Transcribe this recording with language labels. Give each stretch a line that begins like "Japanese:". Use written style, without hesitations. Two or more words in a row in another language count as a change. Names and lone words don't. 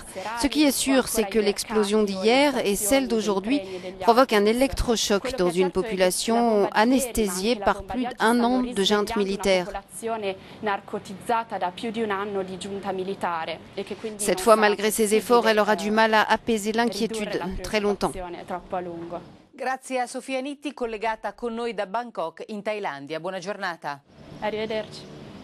French: Ce qui est sûr, c'est que l'explosion d'hier et celle d'aujourd'hui provoquent un électrochoc dans une population anesthésiée par plus d'un an de junte militaire. Cette fois, malgré ses efforts, elle aura du mal à apaiser l'inquiétude très longtemps.
Italian: Grazie a Sofia Nitti collegata con noi da Bangkok in Thailandia. Buona giornata. Arrivederci.